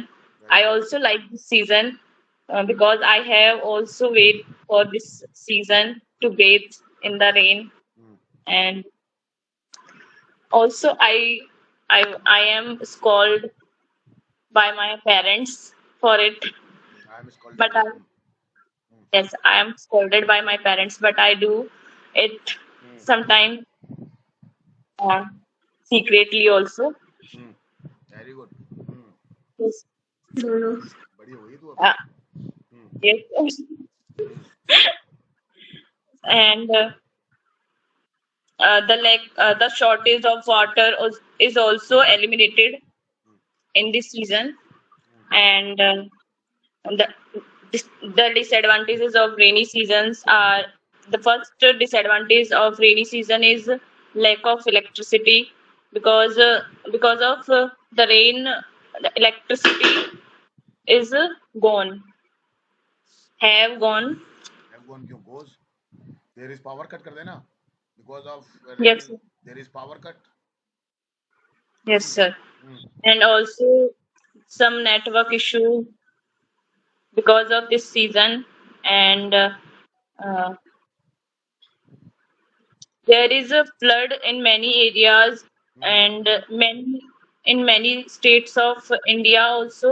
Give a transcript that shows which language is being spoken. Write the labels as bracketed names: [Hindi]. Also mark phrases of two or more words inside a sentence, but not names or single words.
[English] I also like this season because I have also wait for this season to bathe in the rain, and also I am scolded by my parents for it, I am scolded. but yes, I am scolded by my parents, but I do it sometime secretly also. Very good. Yes. [Hindi] बड़ी हो गई तू अब. [English] Uh, yes. And the shortage of water is also eliminated in this season, and the the disadvantages of rainy seasons are, the first disadvantage of rainy season is lack of electricity, because of the rain, the electricity is gone, have gone. Have gone क्यों? Goes. There is power cut [Hindi] कर देना. [English] Because of Yes, rain, there is power cut. yes, sir. And also some network issue because of this season, and uh, there is a flood in many areas, and many states of India also.